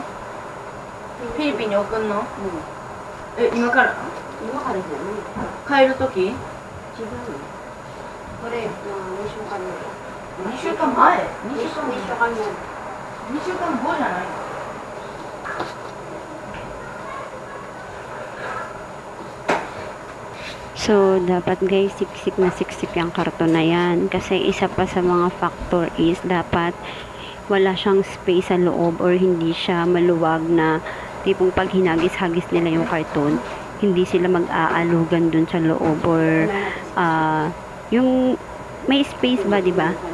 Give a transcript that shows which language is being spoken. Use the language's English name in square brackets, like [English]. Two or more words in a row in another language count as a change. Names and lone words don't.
[Japanese] フィリピンに送んの？今から？今からじゃない。帰るとき？違うの。これ、2週間前。2週間前？2週間前。2週間後じゃないの？ [Filipino] So, dapat guys, siksik na siksik yung karton na yan. Kasi isa pa sa mga factor is dapat wala siyang space sa loob or hindi siya maluwag na tipong pag hinagis-hagis nila yung karton, hindi sila mag-aalugan dun sa loob or yung may space ba, di ba?